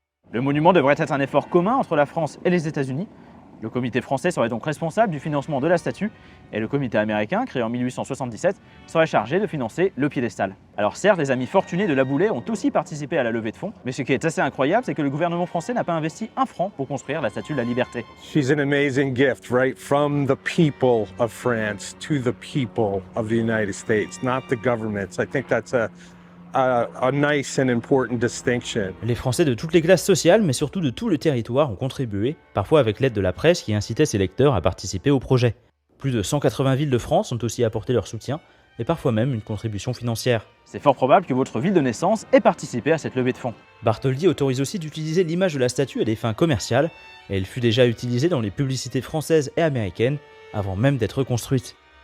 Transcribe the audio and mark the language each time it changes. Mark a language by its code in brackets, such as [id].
[fr] Le monument devrait être un effort commun entre la France et les États-Unis. Le comité français serait donc responsable du financement de la statue et le comité américain, créé en 1877, serait chargé de financer le piédestal. Alors certes, les amis fortunés de Laboulaye ont aussi participé à la levée de fonds, mais ce qui est assez incroyable, c'est que le gouvernement français n'a pas investi un franc pour construire la statue de la Liberté. [en] She's an amazing gift, right? From the people of France to the people of the United States, not the governments. I think that's a nice and important distinction. [fr] Les Français de toutes les classes sociales, mais surtout de tout le territoire, ont contribué, parfois avec l'aide de la presse qui incitait ses lecteurs à participer au projet. Plus de 180 villes de France ont aussi apporté leur soutien, et parfois même une contribution financière. C'est fort probable que votre ville de naissance ait participé à cette levée de fonds. Bartholdi autorise aussi d'utiliser l'image de la statue à des fins commerciales, et elle fut déjà utilisée dans les publicités françaises et américaines, avant même d'être construite.